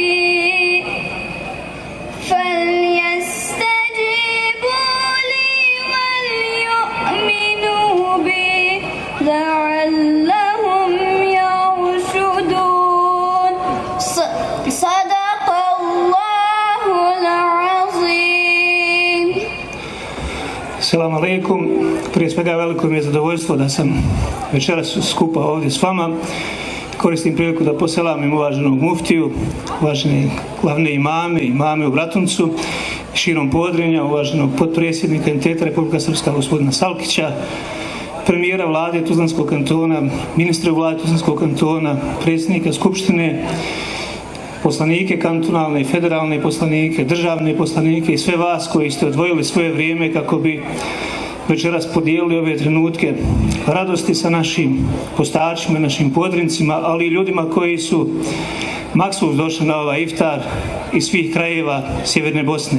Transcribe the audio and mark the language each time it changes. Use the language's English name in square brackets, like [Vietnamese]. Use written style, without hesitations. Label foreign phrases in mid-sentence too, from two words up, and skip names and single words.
[Arabic] لي وليؤمنوا بي لعلهم يرشدون صدق الله العظيم. السلام عليكم. [Bosnian] Prije svega veliko mi je zadovoljstvo da sam večeras skupa ovdje s vama. Koristim priliku da poselamim uvaženog muftiju, uvažene glavne imame u Bratuncu, širom Podrinja, uvaženog potpredsjednika Entiteta Republika Srpska gospodina Salkića, premijera vlade Tuzlanskog kantona, ministra vlade Tuzlanskog kantona, predsjednika Skupštine, poslanike kantonalne i federalne poslanike, državne poslanike i sve vas koji ste odvojili svoje vrijeme kako bi večeras podijelili ove trenutke radosti sa našim postačima, našim podrincima, ali i ljudima koji su maksus došli na ovaj iftar iz svih krajeva Sjeverne Bosne.